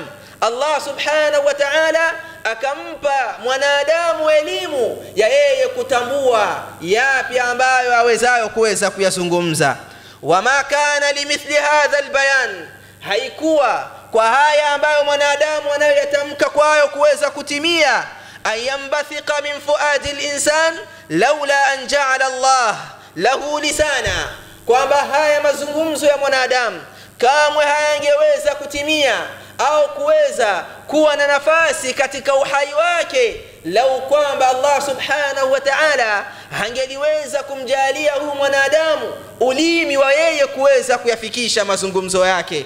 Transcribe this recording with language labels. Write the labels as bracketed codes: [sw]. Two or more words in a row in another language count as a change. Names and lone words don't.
[sw] Allah [ar] سبحانه وتعالى [sw] akampa mwanadamu elimu ya yeye kutambua yapi ambayo awezayo kuweza kuyazungumza. [ar] وما كان لمثل هذا البيان, [sw] haikuwa kwa haya ambayo mwanadamu anayoyatamka kwayo kuweza kutimia, [ar] أن ينبثق من فؤاد الإنسان لولا أن جعل الله له لسانا, [sw] kwamba haya mazungumzo ya mwanadamu kamwe hayangeweza kutimia au kuweza kuwa na nafasi katika uhai wake lau kwamba Allah [ar] سبحانه وتعالى [sw] hangeliweza kumjalia huyu mwanadamu ulimi wa yeye kuweza kuyafikisha mazungumzo yake.